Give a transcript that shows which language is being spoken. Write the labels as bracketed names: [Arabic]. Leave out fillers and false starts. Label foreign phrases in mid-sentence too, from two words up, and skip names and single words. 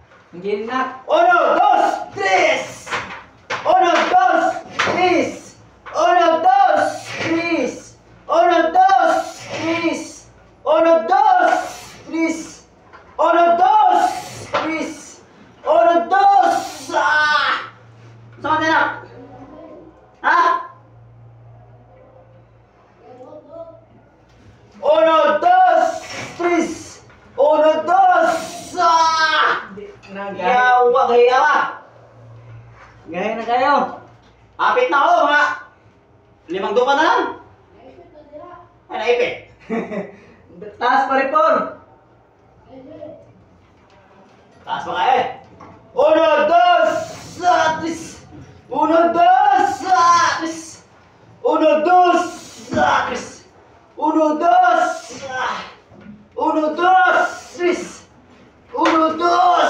[Filipino] Hindi na. Uno, dos, tres! Uno, dos, tres! Uno, dos, tres! Uno, dos, tres! Uno, dos, tres! Uno, dos, tres! Uno, dos! Ah! Saan ka na? Ha? Uno, dos, tres! Uno, dos! [Cebuano] Ah! Yawa, gaya ka! Gaya na kayo. Apit na ako, mga 5 dupa na lang. Ay, naipit. [Filipino] Taas pa rin po. Taas pa kaya eh. Uno, dos, tres. Uno, dos, tres. Uno, dos, tres. Uno, dos, uno, dos, tres. Uno, dos,